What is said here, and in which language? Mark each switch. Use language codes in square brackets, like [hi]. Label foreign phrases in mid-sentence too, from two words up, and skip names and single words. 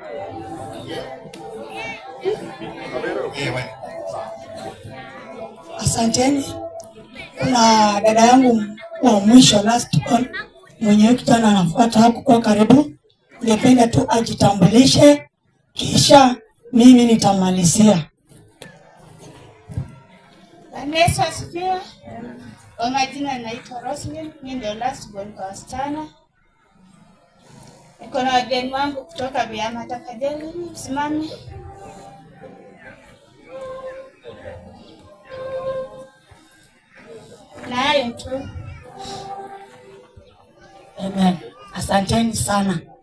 [sw] Asanteni. Kuna dada yangu wa mwisho [en] last one [sw] mwenye kitana anafuata hapo kwa karibu. Ningependa tu ajitambulishe kisha mimi nitamalizia. Yesu asifiwe. Kwa majina naitwa Roslyn, mimi ndio [en] last born [sw] kwa wasichana. Niko na wageni wangu kutoka Biama tafadhali msimame. Nayo tu. Amen. Asanteni sana.